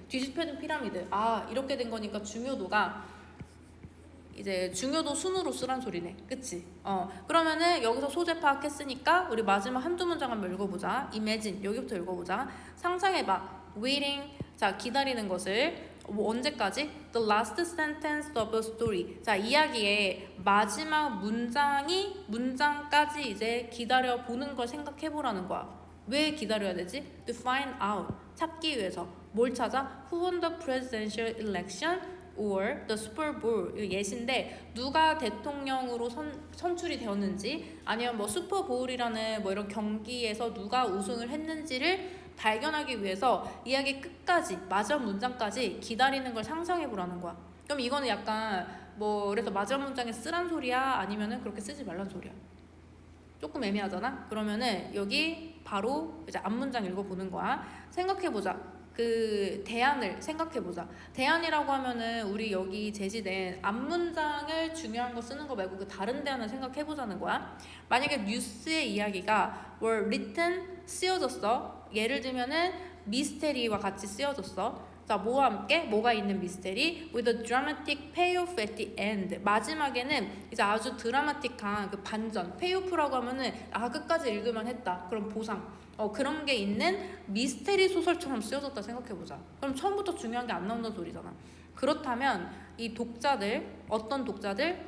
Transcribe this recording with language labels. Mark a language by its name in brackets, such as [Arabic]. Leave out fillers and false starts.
[Korean] 뒤집혀진 피라미드. 이렇게 된 거니까 중요도가 이제 중요도 순으로 쓰란 소리네. 그치? 그러면은 여기서 소재 파악했으니까 우리 마지막 한두 문장 한번 읽어보자. imagine 여기부터 읽어보자. 상상해봐. waiting 자 기다리는 것을 언제까지? [English] The last sentence of a story. [Korean] 자, 이야기의 마지막 문장까지 이제 기다려 보는 걸 생각해 보라는 거야. 왜 기다려야 되지? [English] To find out. [Korean] 찾기 위해서. 뭘 찾아? [English] Who won the presidential election or the Super Bowl. [Korean] 예시인데 누가 대통령으로 선출이 되었는지 아니면 뭐 슈퍼볼이라는 뭐 이런 경기에서 누가 우승을 했는지를 발견하기 위해서 이야기 끝까지 마지막 문장까지 기다리는 걸 상상해 보라는 거야. 그럼 이거는 약간 뭐 그래서 마지막 문장에 쓰란 소리야 아니면은 그렇게 쓰지 말란 소리야. 조금 애매하잖아. 그러면은 여기 바로 이제 앞문장 읽어보는 거야. 생각해보자. 그 대안을 생각해보자. 대안이라고 하면은 우리 여기 제시된 앞문장을 중요한 거 쓰는 거 말고 그 다른 대안을 생각해보자는 거야. 만약에 뉴스의 이야기가 [English] were written [Korean] 쓰여졌어. 예를 들면은 미스테리와 같이 쓰여졌어. 자, 뭐와 함께? 뭐가 있는 미스테리? [English] With a dramatic payoff at the end. [Korean] 마지막에는 이제 아주 드라마틱한 그 반전. 페이오프라고 하면은 끝까지 읽을만 했다. 그런 보상. 그런 게 있는 미스테리 소설처럼 쓰여졌다 생각해보자. 그럼 처음부터 중요한 게 안 나온다는 소리잖아. 그렇다면 이 독자들, 어떤 독자들?